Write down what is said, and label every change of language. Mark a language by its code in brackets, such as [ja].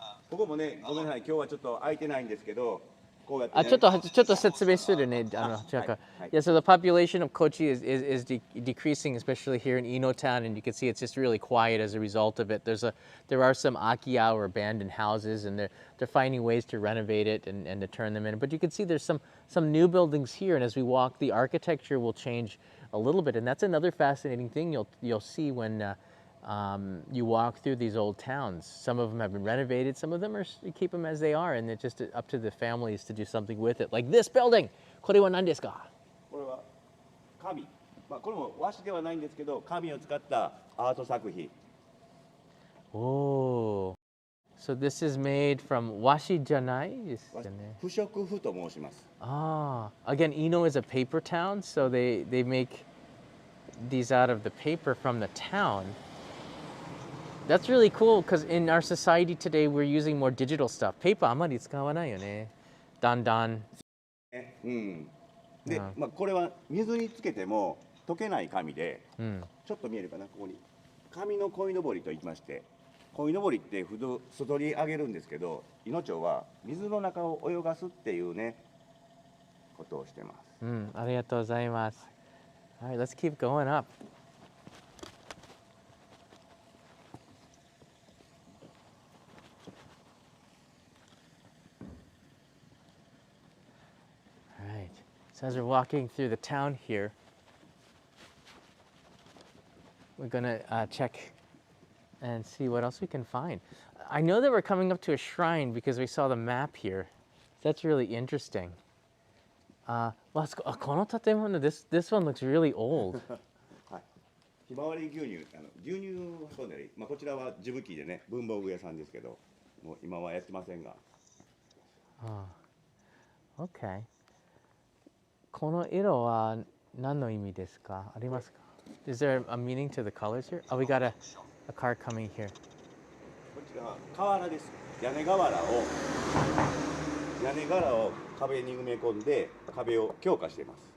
[ja] ここもね、ごめんなさい、今日はちょっと空いてないんですけど、こうやって、あ、ね。ちょっと説明するね。 [en] Yeah, so the population of Kochi is decreasing, especially here in Ino Town, and you can see it's just really quiet as a result of it. There are some akiya or abandoned houses, and they're finding ways to renovate it and to turn them in. But you can see there's some new buildings here, and as we walk, the architecture will change a little bit, and that's another fascinating thing you'll see when you walk through these old towns. Some of them have been renovated, some of them keep them as they are, and it's just up to the families to do something with it. Like this building! [ja] これは何ですか？これは紙、これも和紙ではないんですけど、紙を使ったアート作品。 [en] Oh, so this is made from [ja] washi janai? 不織布と申します。 [en] Ah, again, Ino is a paper town, so they make these out of the paper from the town. That's really cool because in our society today, we're using more digital stuff. [ja] Paper あまり使わないよね。だんだん。うん。で、これは水につけても溶けない紙で、ちょっと見えるかな、ここに紙の鯉のぼりといいまして、鯉のぼりって外に上げるんですけど、いの町は水の中を泳がすっていうねことをしてます。ありがとうございます。 [en] All right, let's keep going up. So as we're walking through the town here, we're gonna check and see what else we can find. I know that we're coming up to a shrine because we saw the map here. That's really interesting. Well, [ja] この建物, [en] this one looks really old. [ja] ひまわり牛乳、牛乳を運んだり、こちらは地吹きでね、文房具屋さんですけど、もう今はやってませんが。 [en] Okay. [ja] この色は何の意味ですか？ありますか？ [en] Is there a meaning to the colors here? Oh, we got a car coming here. [ja] こちらは瓦です。屋根瓦を壁に埋め込んで壁を強化しています。